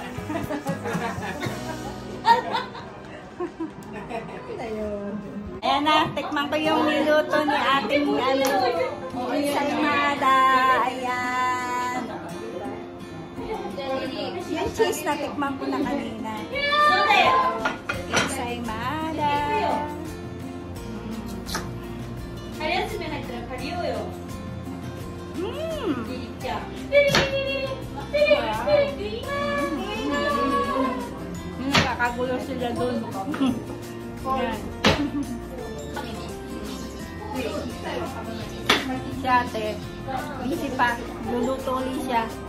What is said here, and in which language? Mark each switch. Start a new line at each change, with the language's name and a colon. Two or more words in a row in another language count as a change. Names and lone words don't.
Filipino: Ayan na, tikman ko yung niluto ni ating ensaymada. Ayan. Yung cheese na tikman ko na kanina. Ensaymada.
Japanese: 春休み入ったら借りようよ。リリちゃん。
Filipino: Nakakagulo sila dun. Ayan. Si ate, busy pa. Luluto ulit siya.